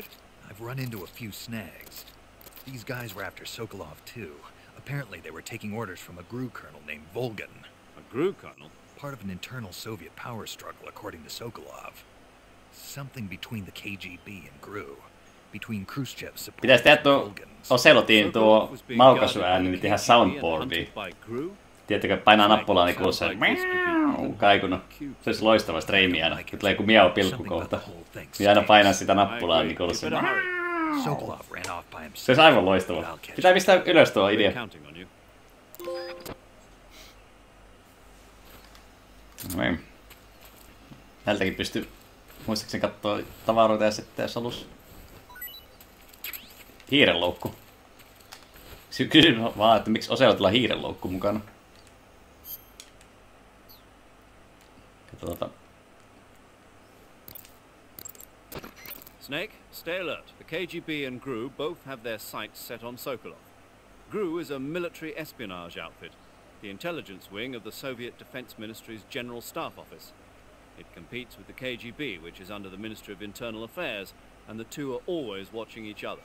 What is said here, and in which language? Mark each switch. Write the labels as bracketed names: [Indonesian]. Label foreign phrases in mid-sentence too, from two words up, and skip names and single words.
[English] I've run into a few snags. These guys were after Sokolov too. Apparently they were taking orders from a GRU colonel named Volgin. A GRU colonel? Part of an internal Soviet power struggle, according to Sokolov. Something between the KGB and GRU. Between Khrushchev's support [Finnish] Pitäis tehdä tuo [English] Volgin's. [Finnish] Ocelotin tuo maukaisuääni, niin tehdä soundboardia. Tiedättekö, painaa nappulaa, niin kuuluu se kaikunut. Se olisi loistava striimi aina. Kun tulee joku miau pilkku kohta. Niin aina painaa sitä nappulaa, niin kuuluu se. Se olisi aivan loistava. Pitää pistää ylös tuo idea. No niin. Tältäkin pystyy muistaakseni kattoo tavaroita ja sitten jos halus. Hiirenloukku. Kysyn vaan, että miksi Ocelotilla hiirenloukku mukana. Katsotaan. [English] Snake, stay alert. The KGB and GRU both have their sights set on Sokolov. GRU is a military espionage outfit, the intelligence wing of the Soviet Defense Ministry's General Staff Office. It competes with the KGB, which is under the Ministry of Internal Affairs, and the two are always watching each other.